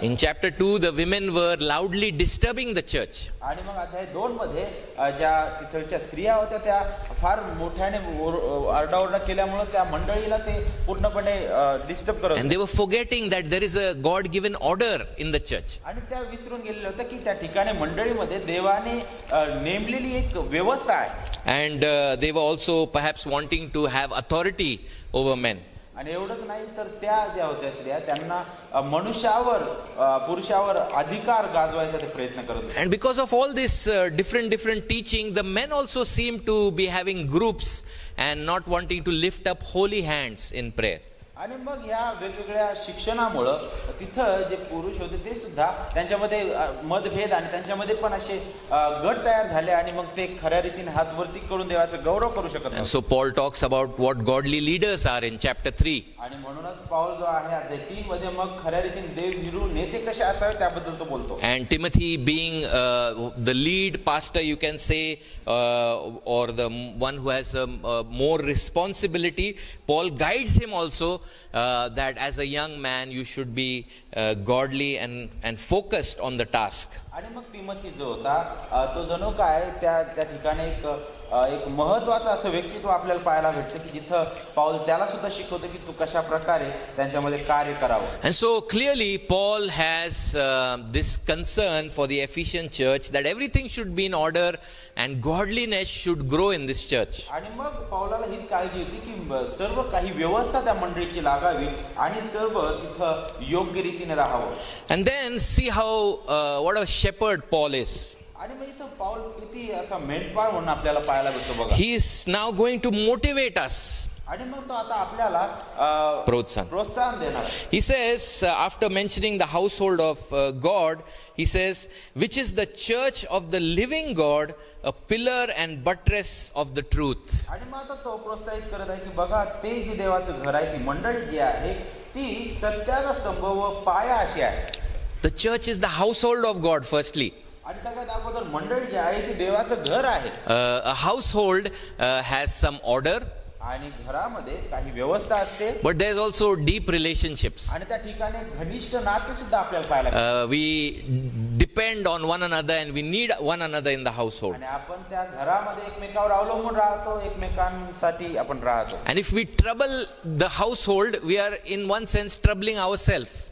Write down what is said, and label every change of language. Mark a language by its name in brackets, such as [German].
[English] In chapter 2 the women were loudly disturbing the church. [Marathi] आणि मग अध्याय 2 मध्ये ज्या तिथलच्या स्त्रिया होत्या त्या फार मोठ्याने आरडाओरडा केल्यामुळे त्या मंडळीला ते पूर्णपणे डिस्टर्ब करत होते. [English] And they were forgetting that there is a God given order in the church. [Marathi] आणि त्या विसरून गेलेल्या होत्या की त्या ठिकाणी मंडळीमध्ये देवाने नेमलेली एक व्यवस्था आहे. [English] And they were also perhaps wanting to have authority over men. [Marathi] आणि एवढंच नाही तर त्या ज्या होत्या स्त्रिया त्यांना मनुष्यावर पुरुषावर अधिकार गाजवायचा ते प्रयत्न करत होते. [English] And because of all this different teaching, the men also seem to be having groups and not wanting to lift up holy hands in prayer. [Marathi] आणि मग या वेगवेगळ्या शिक्षणामुळं तिथं जे पुरुष होते ते सुद्धा त्यांच्यामध्ये मतभेद आणि त्यांच्यामध्ये पण असे गट तयार झाले आणि मग ते खऱ्या रीतीने हात वरती करून देवाचा गौरव करू शकत नाही. [English] So Paul talks about what godly leaders are in chapter 3. [Marathi] आणि म्हणूनच पाऊल जो आहे अध्याय 3 मध्ये मग खऱ्या रीतीने देवभीरू नेते कसे असावे त्याबद्दल तो बोलतो. [English] And Timothy being the lead pastor, you can say, or the one who has more responsibility, Paul guides him also that as a young man you should be godly and focused on the task. [Marathi] आणि मग तिमोथी जो होता तो जणू काय त्या ठिकाणी एक महत्वाचं असं व्यक्तित्व आपल्याला पाहायला भेटतं की जिथं पाऊल त्याला सुद्धा शिकवतो की तू कशा प्रकारे त्यांच्यामध्ये कार्य करावं. [English] And so clearly Paul has this concern for the Ephesian church that everything should be in order and godliness should grow in this church. [Marathi] आणि मग पाऊलाला हीच काळजी होती की सर्व काही व्यवस्था त्या मंडळीची लागावी आणि सर्व तिथं योग्य रीतीने राहावं. [English] And then see how what a shepherd Paul is. [Marathi] आणि मग इथं पाऊल किती असा मेंढपाळ म्हणून आपल्याला पाहायला भेटतो बघा. [English] He is now going to motivate us. [Marathi] आणि मग तो आता आपल्याला प्रोत्साहन देणार. [English] He says after mentioning the household of God, he says, which is the church of the living God, a pillar and buttress of the truth. [Marathi] आणि मग आता तो प्रोत्साहित करत आहे की बघा ते जे देवाचं घर आहे ती मंडळी जी आहे ती सत्याचा स्तंभ व पाया अशी आहे. [English] The church is the household of God firstly. [Marathi] आणि सगळ्यात अगोदर मंडळी जी आहे ती देवाचं घर आहे. [English] A household has some order. [Marathi] आणि घरामध्ये काही व्यवस्था असते. [English] But there is also deep relationships. [Marathi] आणि त्या ठिकाणी घनिष्ठ नाते सुद्धा आपल्याला पाहायला मिळतात. [English] We depend on one another and we need one another in the household. [Marathi] आणि आपण त्या घरामध्ये एकमेकावर अवलंबून राहतो, एकमेकांसाठी आपण राहतो. [English] And if we trouble the household, we are in one sense troubling ourselves.